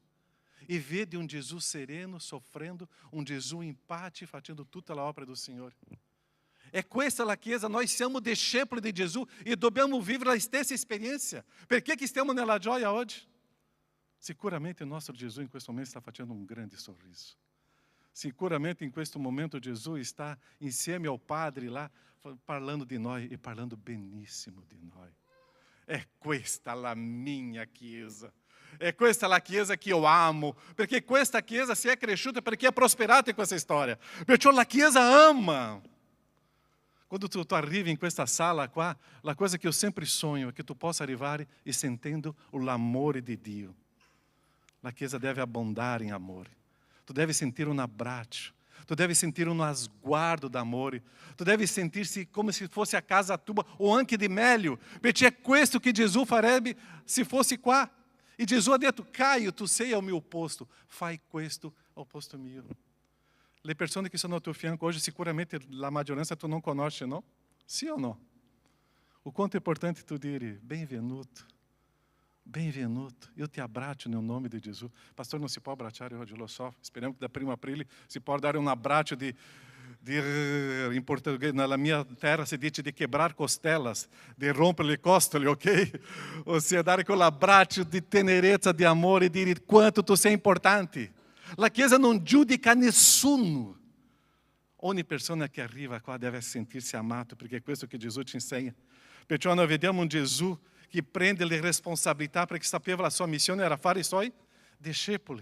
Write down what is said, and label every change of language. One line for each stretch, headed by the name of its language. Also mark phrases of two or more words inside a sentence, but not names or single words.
Italian: E vede un Gesù sereno, soffrendo, un Gesù in pace, facendo tutta la opera do Signore. É questa la Chiesa, nós siamo discepoli di Gesù e dobbiamo vivere la stessa esperienza. Perché che stiamo nella gioia oggi? Sicuramente il nostro Gesù in questo momento sta facendo un grande sorriso. Sicuramente in questo momento Gesù está insieme
Portuguese: ao Padre lá,
Italian: parlando di noi e parlando benissimo di noi. È questa la minha Chiesa. È questa la Chiesa che io amo, perché questa Chiesa si è cresciuta, perché è prosperata in questa storia. Perciò la Chiesa ama. Quando tu arrivi in questa sala qua, la cosa che io sempre sogno è che tu possa arrivare e sentendo l'amore di Dio. La Chiesa deve abbondare in amore. Tu devi sentire un abbraccio. Tu devi sentire uno sguardo d'amore. Tu devi sentirsi come se fosse a casa tua, o anche di meglio. Perché è questo che Gesù farebbe se fosse qua. E Gesù ha detto: Caio, tu sei
Portuguese: ao meu posto,
Italian: fai questo ao posto mio. Le persone che sono al tuo fianco oggi, sicuramente la maggioranza tu non conosci, no? Sì o no? O quanto è importante tu dire: benvenuto, benvenuto, io ti abbraccio nel nome di Gesù. Pastor, non si può abbracciare oggi, lo so. Speriamo che da 1 aprile si può dare un abbraccio in português, nella mia terra si dice di
Portuguese: quebrar costelas,
Italian: di rompere le costole, ok? Ossia dare quell'abbraccio di tenerezza, di amore, e dire quanto tu sei importante. La Chiesa non giudica nessuno. Ogni persona che arriva qua deve sentirsi amato, perché è questo che Gesù ci insegna. Perciò noi vediamo un Gesù che prende le responsabilità, perché sapeva la sua missione era fare i suoi discepoli.